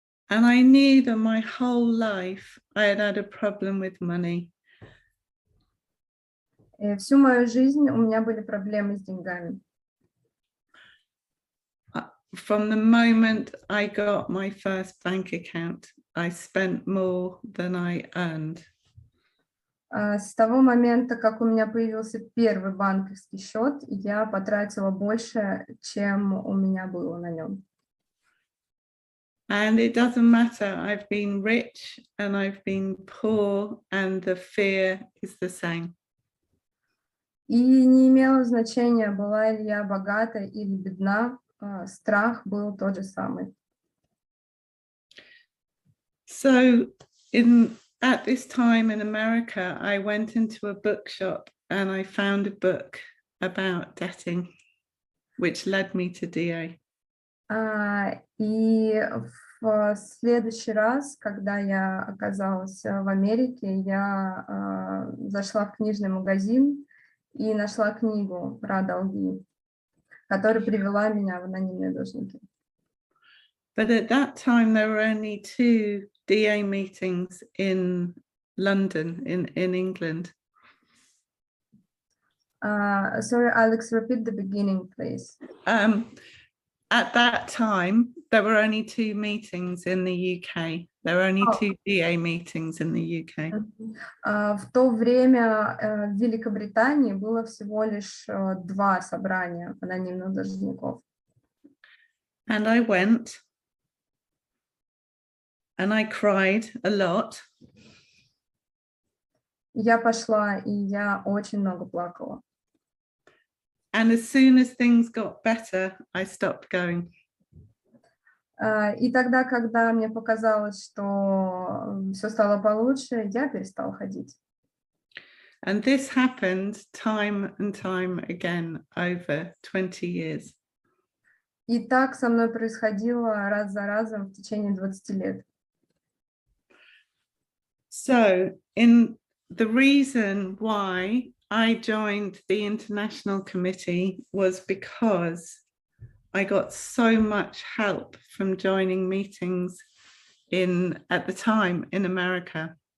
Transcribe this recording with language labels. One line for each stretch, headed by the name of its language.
English: And I knew that my whole life I had had a problem with money.
Russian: И всю мою жизнь у меня были проблемы с деньгами.
English: From the moment I got my first bank account, I spent more than I earned.
Russian: С того момента, как у меня появился первый банковский счет, я потратила больше, чем у меня было на нем.
English: And it doesn't matter, I've been rich and I've been poor, and the fear is the same.
Russian: И не имело значения, была ли я богата или бедна, страх был тот же самый.
English: So at this time in America, I went into a bookshop and I found a book about debting, which led me to DA.
Russian: И в следующий раз, когда я оказалась в Америке, я зашла в книжный магазин и нашла книгу про долги, которая привела меня в анонимные должники.
English: But at that time, there were only 2 DA meetings in London, in England. Sorry, Alex, repeat the beginning, please. At that time, there were only 2 meetings in the UK. There were only 2 DA meetings in the UK.
Russian: В то время в Великобритании было всего лишь 2 собрания анонимных должников.
English: And I went. and I cried a lot.
Russian: Я пошла, и я очень много плакала.
English: And as soon as things got better, I stopped going.
Russian: И тогда, когда мне показалось, что все стало получше, я перестала ходить.
English: And this happened time and time again over 20 years.
Russian: И так со мной происходило раз за разом в течение 20 лет.
English: So, the reason why I joined the International Committee was because I got so much help from joining meetings at the time in America.